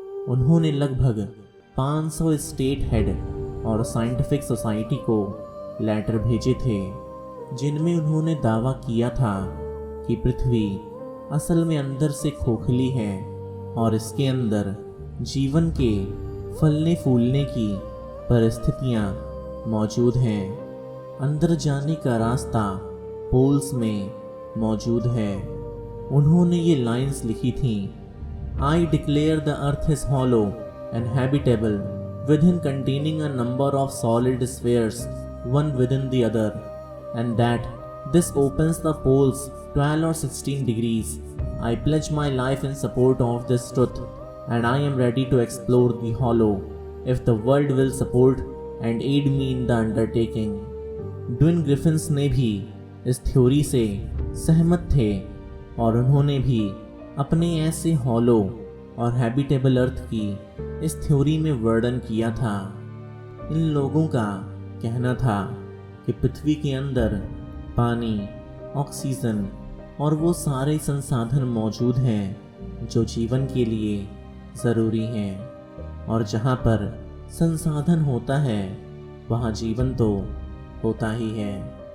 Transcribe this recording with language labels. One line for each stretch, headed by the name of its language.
Hindi: उन्होंने लगभग 500 state head और साइंटिफिक सोसाइटी को लेटर भेजे थे जिनमें उन्होंने दावा किया था कि पृथ्वी असल में अंदर से खोखली है और इसके अंदर जीवन के फलने फूलने की परिस्थितियां मौजूद हैं। अंदर जाने का रास्ता पोल्स में मौजूद है। उन्होंने ये लाइंस लिखी थी,
English: I declare the earth is hollow and habitable within containing a number of solid spheres one within the other, and that this opens the poles 12 or 16 degrees. I pledge my life in support of this truth, and I am ready to explore the hollow if the world will support and aid me in the undertaking.
Hindi: Dwayne Griffin's ने भी इस theory से सहमत थे और उन्होंने भी अपने ऐसे हॉलो और हैबिटेबल अर्थ की इस थ्योरी में वर्णन किया था। इन लोगों का कहना था कि पृथ्वी के अंदर पानी, ऑक्सीजन और वो सारे संसाधन मौजूद हैं जो जीवन के लिए ज़रूरी हैं, और जहाँ पर संसाधन होता है वहाँ जीवन तो होता ही है।